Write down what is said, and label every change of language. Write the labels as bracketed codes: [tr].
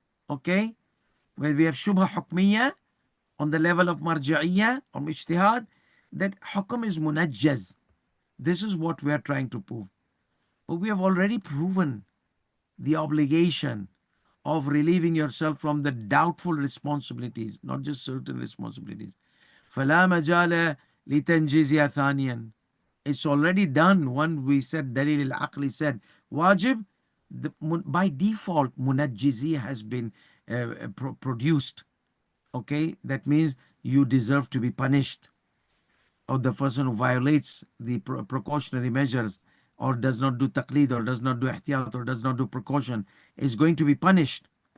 [en] Okay, where we have shubha hukmiyya on the level of marja'iyya or ijtihad, that hukum is munajjaz. This is what we are trying to prove. But we have already proven the obligation of relieving yourself from the doubtful responsibilities, not just certain responsibilities. [ar] فلا مجال لتنجيزها ثانيا. [en] It's already done. One, we said Dalil al-Aqli said wajib, by default munajjizi has been produced. Okay, that means you deserve to be punished, or the person who violates the precautionary measures or does not do taqleed or does not do ihtiyat or does not do precaution is going to be punished.